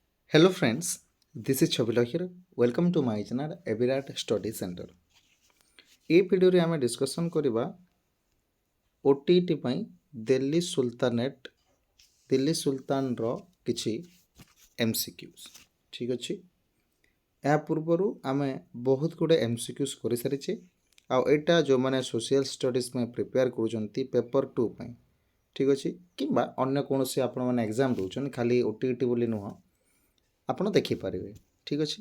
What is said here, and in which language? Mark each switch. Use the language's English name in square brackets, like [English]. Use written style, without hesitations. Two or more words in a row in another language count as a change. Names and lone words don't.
[English] Hello friends, this is Chabila here. Welcome to my channel Evirat Study Center. [Odia] ଏଇ ଭିଡିଓରେ ଆମେ ଡିସ୍କସନ୍ କରିବା OTT ପାଇଁ ଦିଲ୍ଲୀ ସୁଲତାନର କିଛି MCQs ଠିକ୍ ଅଛି। ଏହା ପୂର୍ବରୁ ଆମେ ବହୁତ ଗୁଡ଼େ MCQs କରିସାରିଛେ ଆଉ ଏଇଟା ଯେଉଁମାନେ [English] social studies [Odia] ପାଇଁ ପ୍ରିପେୟାର କରୁଛନ୍ତି ପେପର୍ 2 ପାଇଁ ଠିକ୍ ଅଛି କିମ୍ବା ଅନ୍ୟ କୌଣସି ଆପଣମାନେ ଏକ୍ଜାମ୍ ଦେଉଛନ୍ତି ଖାଲି OTT ବୋଲି ନୁହଁ ଆପଣ ଦେଖିପାରିବେ ଠିକ୍ ଅଛି।